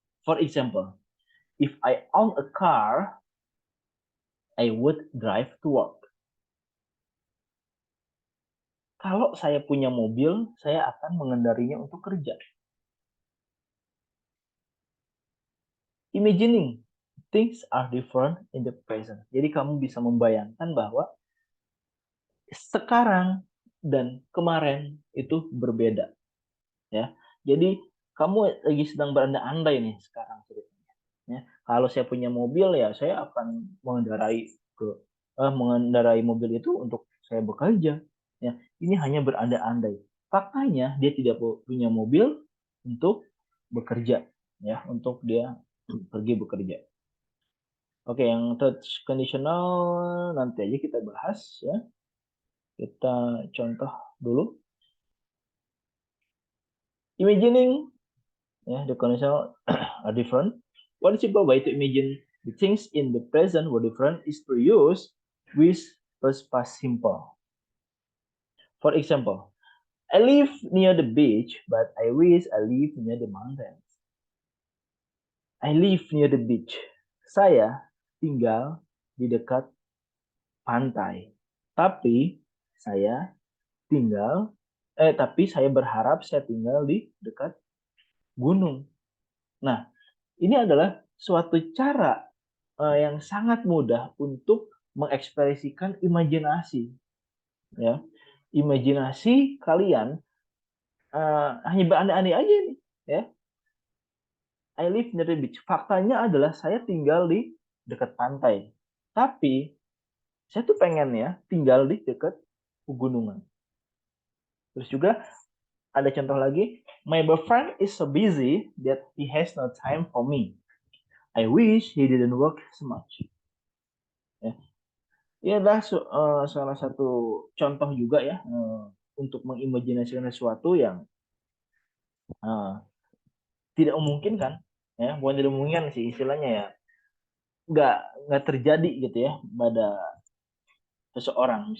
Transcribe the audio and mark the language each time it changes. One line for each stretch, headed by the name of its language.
English: For example, if I own a car, I would drive to work.
Indonesian: Kalau saya punya mobil, saya akan mengendarinya untuk kerja.
English: Imagining things are different in the present.
Indonesian: Jadi kamu bisa membayangkan bahwa sekarang dan kemarin itu berbeda. Ya. Jadi kamu lagi sedang berandai-andai nih sekarang ceritanya. Ya. Kalau saya punya mobil ya saya akan mengendarai mobil itu untuk saya bekerja. Ya, ini hanya berandai-andai. Faktanya dia tidak punya mobil untuk bekerja, ya, untuk dia pergi bekerja. Oke, yang third conditional nanti aja kita bahas, ya. Kita contoh dulu.
English: Imagining, ya, the conditional are different. One simple way to imagine the things in the present were different is to use with first past simple. For example, I live near the beach, but I wish I live near the mountains. I live near the beach.
Indonesian: Saya tinggal di dekat pantai. Tapi saya berharap saya tinggal di dekat gunung. Nah, ini adalah suatu cara yang sangat mudah untuk mengekspresikan imajinasi. Ya, imajinasi kalian hanya berandai-andai aja nih, ya.
English: I live near the beach.
Indonesian: Faktanya adalah saya tinggal di dekat pantai. Tapi saya tuh pengen ya tinggal di dekat pegunungan. Terus juga ada contoh lagi,
English: my boyfriend is so busy that he has no time for me. I wish he didn't work so much.
Indonesian: Ya, ini adalah salah satu contoh juga ya untuk mengimajinasikan sesuatu yang tidak memungkinkan, ya, bukan tidak memungkinkan sih istilahnya ya, nggak terjadi gitu ya pada seseorang.